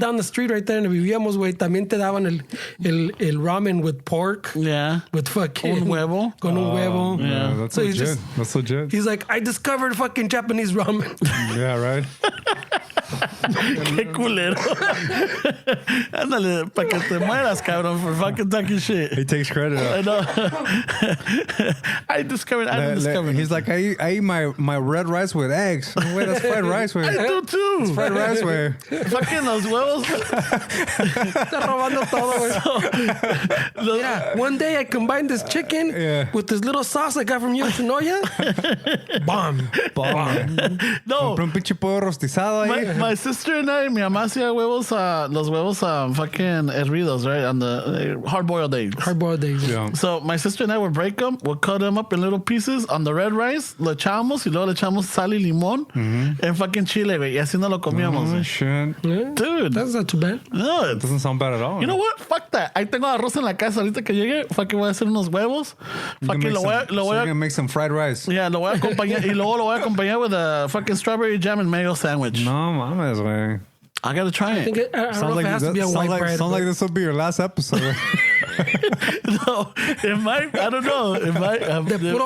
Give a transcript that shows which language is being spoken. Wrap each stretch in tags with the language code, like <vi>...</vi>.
<en>down the street right there and</en> <es>vivíamos, güey, también te daban el</es> <en>ramen with pork. Yeah. With fucking...</en> <es>Un huevo. Con un huevo.</es> <en>Yeah, that's So he's legit. That's legit. He's like, I discovered fucking Japanese ramen. Yeah, right.</en> <es>Qué culero. Ándale, para que te mueras, cabrón,</es> <en>for fucking talking shit. He takes credit. I know. I discovered. He's like, I eat my red rice with eggs. Wait, that's fried rice. Wait. I do too. Fried rice. Wait.</en> <es>Fucking los huevos. Está robando todo, güey.</es> <en>Yeah, one day I combined this chicken with this little sauce I got from Yoshinoya. Bomb. No.</en> <es>Compré un pinche pollo rostizado ahí.</es> <en>My sister and I,</en> <es>mi mamá hacía huevos, los huevos fucking hervidos, right?</es> <en>On the hard-boiled eggs. Hard-boiled eggs. Yeah. So my sister and I would break them, we'll cut them up in little pieces on the red rice,</en> <es>le echamos y luego le echamos sal y limón</es> <en>and fucking</en> <es>chile, güey. Y así no lo comíamos.</es> <en>Oh,</en> <es>güey.</es> <en>shit. Yeah, Dude. that's not too bad. No, it's- Doesn't sound bad at all. you know what? Fuck that.</en> <es>Ahí tengo arroz en la casa. Ahorita que llegue, fucking voy a hacer unos huevos. Fucking lo voy</es> <en>You're a... gonna make some fried rice.</en> <es>Yeah, lo voy a acompañar. Y luego lo voy a acompañar</es> <en>with a fucking strawberry jam and mayo sandwich.</en> <es>No mames, güey.</es> <en>I gotta try I think it. I don't know if it has to be a white bread. Sounds like this will be your last episode. No, it might. I don't know. It might.</en> <es>De puro</es>